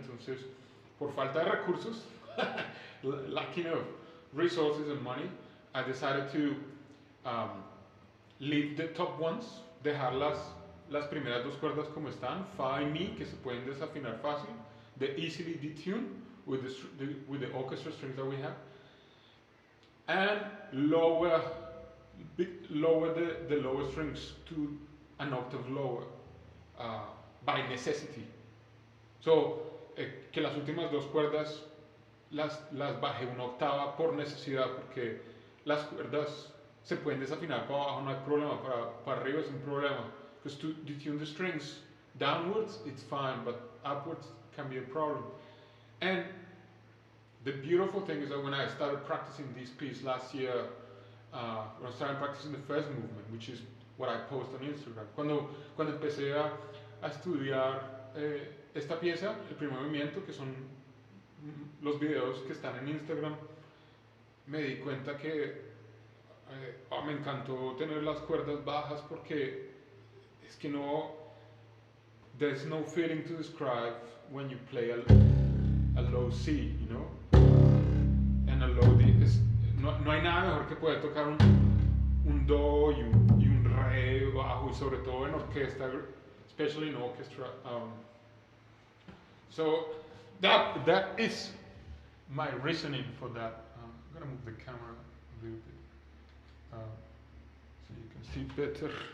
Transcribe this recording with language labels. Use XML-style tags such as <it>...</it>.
<en>Entonces, por falta de recursos, lacking of resources and money, I decided to leave the top ones, dejar las primeras dos cuerdas como están, fa y mi, que se pueden desafinar fácil, the easily detune with the orchestra strings that we have, and lower the lower strings to an octave lower by necessity.</en> <es>So, que las últimas dos cuerdas las bajé una octava por necesidad, porque las cuerdas se pueden desafinar para abajo, no hay problema, para arriba es un problema.</es> <en>Because to detune the strings downwards, it's fine, but upwards can be a problem. And the beautiful thing is that when I started practicing this piece last year, when I started practicing the first movement, which is what I post on Instagram, cuando empecé a estudiar esta pieza, el primer movimiento, que son los videos que están en Instagram, me di cuenta que me encantó tener las cuerdas bajas, porque es que no, there's no feeling to describe when you play a low C, you know, and a low D.</en> <es>No hay nada mejor que poder tocar un do y un re bajo, y sobre todo en orquesta, especially in orchestra.</es> <en>So that is my reasoning for that. I'm gonna move the camera a little bit so you can see better.</en>